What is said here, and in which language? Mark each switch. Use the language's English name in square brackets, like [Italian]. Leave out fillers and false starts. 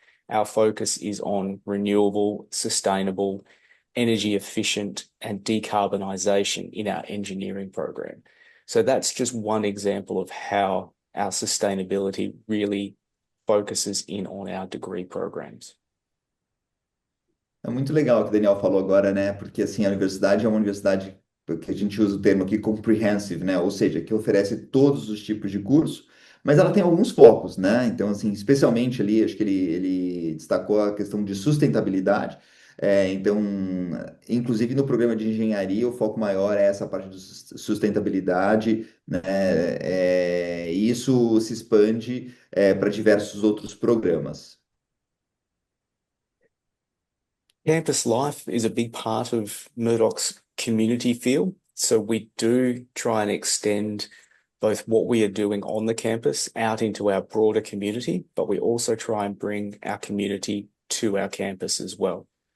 [English] Our focus is on renewable, sustainable, energy efficient, and decarbonisation in our engineering program. So that's just one example of how our sustainability really focuses in on our degree programs. [Portuguese] É muito legal o que o Daniel falou agora, né? Porque assim, a universidade é uma universidade que a gente usa o termo aqui comprehensive, né? Ou seja, que oferece todos os tipos de curso, mas ela tem alguns focos, né? Então, assim, especialmente ali, acho que ele destacou a questão de sustentabilidade. Então, inclusive no programa de engenharia, o foco maior é essa parte de sustentabilidade, né? E isso se expande, para diversos outros programas. [English] Campus life is a big part of Murdoch's community feel. So we do try and extend both what we are doing on the campus out into our broader community, but we also try and bring our community to our campus as well.